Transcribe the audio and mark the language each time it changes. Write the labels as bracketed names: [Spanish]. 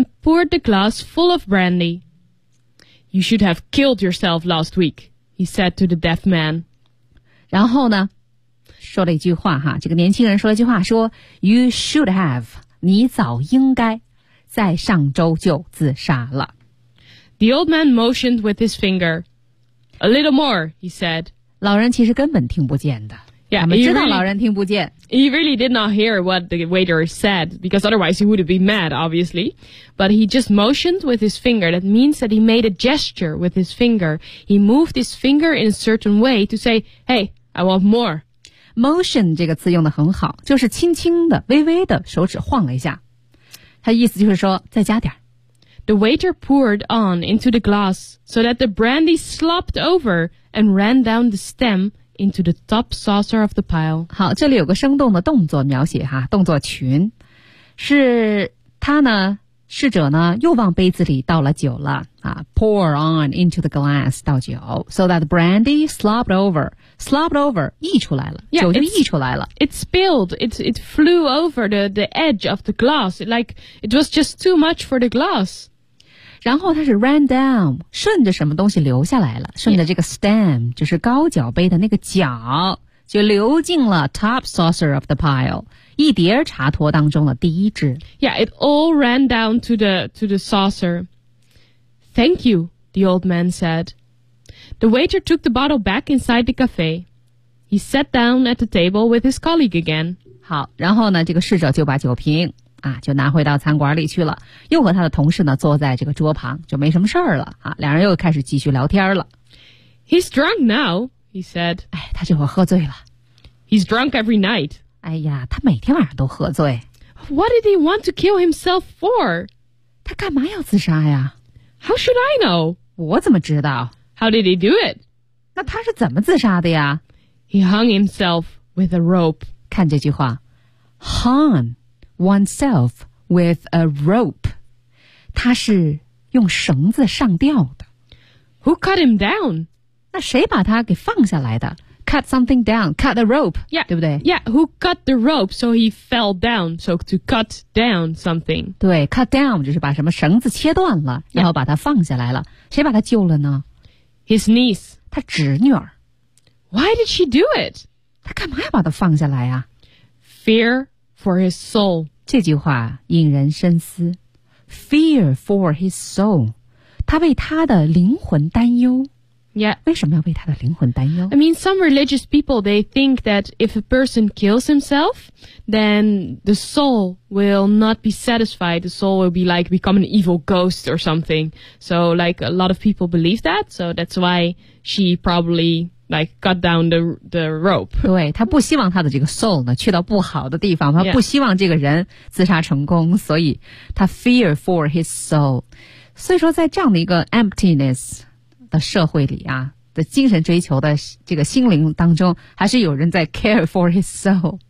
[English] poured the glass full of brandy. You should have killed yourself last week, he said to the deaf man. [Chinese] 然后呢，说了一句话哈，这个年轻人说了一句话，说 [English] You should have, [Chinese] 你早应该在上周就自杀了。 [English] The old man motioned with his finger. A little more, he said. [Chinese] 老人其实根本听不见的。 [English] Yeah, [Chinese] 我们知道老人听不见。 [English] He really did not hear what the waiter said, because otherwise he would be mad, obviously. But he just motioned with his finger. That means that he made a gesture with his finger. He moved his finger in a certain way to say, hey, I want more. [Chinese] Motion 这个词用得很好，就是轻轻的、微微的手指晃了一下。他意思就是说，再加点。 [English] The waiter poured on into the glass so that the brandy slopped over and ran down the stem. Into the top saucer of the pile. [Chinese] 好，这里有个生动的动作描写哈，动作群是他呢，侍者呢又往杯子里倒了酒了啊 ， [English] pour on into the glass [Chinese] 倒酒 ， [English] so that brandy slopped over, slopped over [Chinese] 溢出来了， [English] yeah, [Chinese] 酒就溢出来了。 [English] It spilled, it flew over the edge of the glass, like it was just too much for the glass. [Chinese] 然后它是 [English] ran down, [Chinese] 顺着什么东西流下来了，顺着这个 stem, 就是高脚杯的那个脚，就流进了 [English] top saucer of the pile, [Chinese] 一碟茶托当中的第一只。 [English] Yeah, it all ran down to the saucer. Thank you, the old man said. The waiter took the bottle back inside the cafe. He sat down at the table with his colleague again. [Chinese] 好，然后呢，这个侍者就把酒瓶啊，就拿回到餐馆里去了，又和他的同事呢坐在这个桌旁，就没什么事儿了啊。两人又开始继续聊天了。 [English] He's drunk now, he said. [Chinese] 哎，他这会喝醉了。 [English] He's drunk every night. [Chinese] 哎呀，他每天晚上都喝醉。 [English] What did he want to kill himself for? [Chinese] 他干嘛要自杀呀 [English] ？How should I know? [Chinese] 我怎么知道 [English] ？How did he do it? [Chinese] 那他是怎么自杀的呀 [English] ？He hung himself with a rope. [Chinese] 看这句话 [English] ，hung. oneself with a rope. [Chinese] 他是用绳子上吊的。 [English] Who cut him down? [Chinese] 那谁把他给放下来的 [English] ?Cut something down, cut the rope, yeah, [Chinese] 对不对 [English] ?Yeah, who cut the rope so he fell down, so to cut down something. [Chinese] 对 , [English] cut down [Chinese] 就是把什么绳子切断了、yeah. 然后把他放下来了。谁把他救了呢 [English] ?His niece. [Chinese] 他侄女儿。 [English] Why did she do it? [Chinese] 他干嘛要把他放下来啊 [English] ?Fear. For his soul. [Chinese] 这句话引人深思。 [English] Fear for his soul. [Chinese] 他为他的灵魂担忧。 [English] Yeah. [Chinese] 为什么要为他的灵魂担忧 [English] ?I mean, some religious people, they think that if a person kills himself, then the soul will not be satisfied. The soul will be like become an evil ghost or something. So, like, a lot of people believe that. So that's why she probably... Like, cut down the rope. [Chinese] 对，他不希望他的这个 soul 呢去到不好的地方，他不希望这个人自杀成功，所以他 [English] fear for his soul. [Chinese] 所以说在这样的一个 emptiness 的社会里啊，的精神追求的这个心灵当中，还是有人在 [English] care for his soul.